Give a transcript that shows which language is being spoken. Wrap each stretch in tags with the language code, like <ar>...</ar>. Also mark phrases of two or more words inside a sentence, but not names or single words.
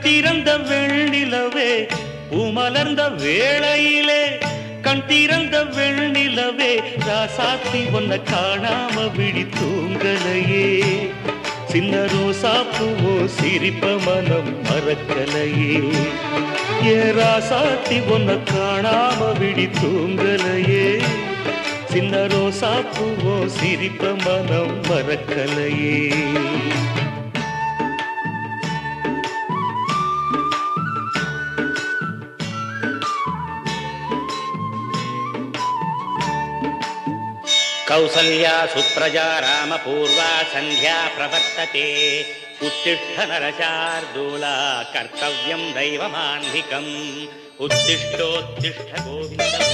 <ta>திறந்த வெண்ணிலவே பூமலர்ந்த வேளையிலே கண் திறந்த வெண்ணிலவே ராசாத்தி ஒன்ன காணாம விழி தூங்கலையே சின்ன ரோசா பூவோ சிரிப்ப மனம் மறக்கலையே ஏ ராசாத்தி ஒன்ன காணாம விழி தூங்கலையே சின்ன ரோசா பூவோ சிரிப்ப மனம் மறக்கலையே</ta> <sa>कौसल्या सुप्रजा रामपूर्वा संध्या प्रवर्तते उत्तिष्ठ नरशार्दूला कर्तव्यं दैवमान्धिकम् उत्तिष्ठोत्तिष्ठ गोविन्द</sa>